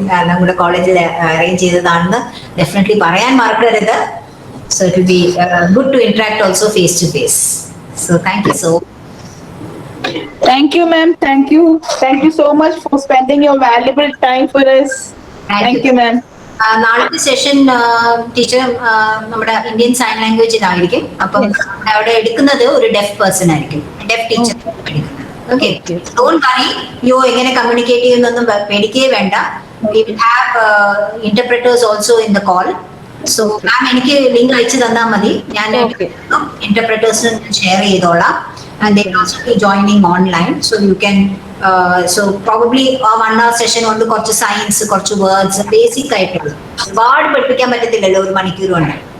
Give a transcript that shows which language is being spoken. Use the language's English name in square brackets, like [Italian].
[Malayalam] നമ്മുടെ കോളേജിൽ arrange ചെയ്തതാണെന്ന് definitely പറയാൻ മറക്കരുത്. [English] So it will be good to interact also face to face. So thank you so much. Thank you, ma'am. Thank you. Thank you so much for spending your valuable time for us. Thank you, ma'am. [Malayalam] നാളത്തെ session teacher നമ്മുടെ Indian sign ലാംഗ്വേജിലായിരിക്കും. അപ്പം അവിടെ എടുക്കുന്നത് ഒരു def person ആയിരിക്കും, def teacher എടുക്കുന്നത്. Okay, [English] don't worry, [Malayalam] യോ എങ്ങനെ കമ്മ്യൂണിക്കേറ്റ് ചെയ്യുന്നൊന്നും പേടിക്കേ വേണ്ട. [English] We will have interpreters also in the call. [Malayalam] So മാം എനിക്ക് ലിങ്ക് അയച്ചു തന്നാൽ മതി, ഞാൻ ഇന്റർപ്രറ്റേഴ്സിന് ഷെയർ ചെയ്തോളാം. [English] And they will also be joining online, so you can so probably a 1 hour session [Malayalam] കൊണ്ട് കുറച്ച് സയൻസ്, കുറച്ച് വേർഡ്സ്, ബേസിക് ആയിട്ടുള്ള ഒരുപാട് പഠിപ്പിക്കാൻ പറ്റത്തില്ലല്ലോ ഒരു മണിക്കൂർ കൊണ്ട്.